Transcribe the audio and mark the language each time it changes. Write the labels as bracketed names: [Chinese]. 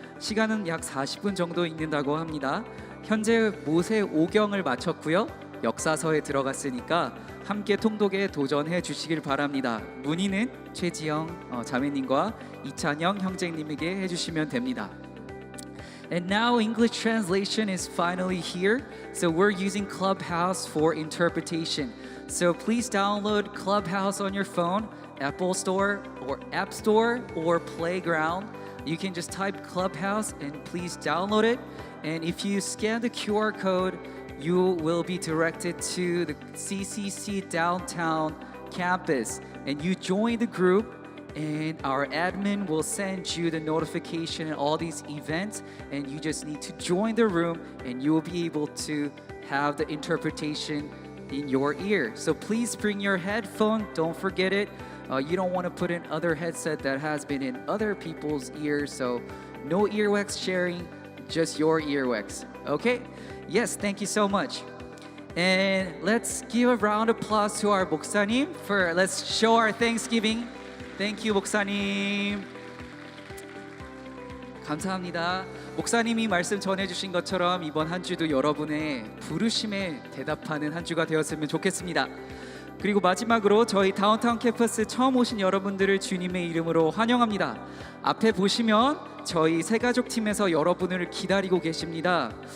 [Korean] 시간은 약 40분 정도 읽는다고 합니다. 현재 모세 5경을 마쳤고요. 역사서에 들어갔으니까 함께 통독에 도전해 주시길 바랍니다. 문의는 최지영 자매님과 이찬영 형제님에게 해주시면 됩니다. [English] And now English translation is finally here. So we're using Clubhouse for interpretation. So please download Clubhouse on your phone, Apple Store or App Store or Playground. You can just type Clubhouse and please download it. And if you scan the QR code, you will be directed to the CCC downtown campus. And you join the group, and our admin will send you the notification and all these events, and you just need to join the room and you will be able to have the interpretation in your ear. So please bring your headphone, don't forget it. You don't want to put in other headset that has been in other people's ears, so no earwax sharing, just your earwax. Okay? Yes, thank you so much. And let's give a round of applause to our 목사님 for let's show our thanksgiving. Thank you, 목사님. [Korean] 감사합니다. 목사님이 말씀 전해주신 것처럼 이번 한 주도 여러분의 부르심에 대답하는 한 주가 되었으면 좋겠습니다. 그리고 마지막으로 저희 다운타운 캠퍼스 처음 오신 여러분들을 주님의 이름으로 환영합니다. 앞에 보시면 저희 새가족팀에서 여러분을 기다리고 계십니다.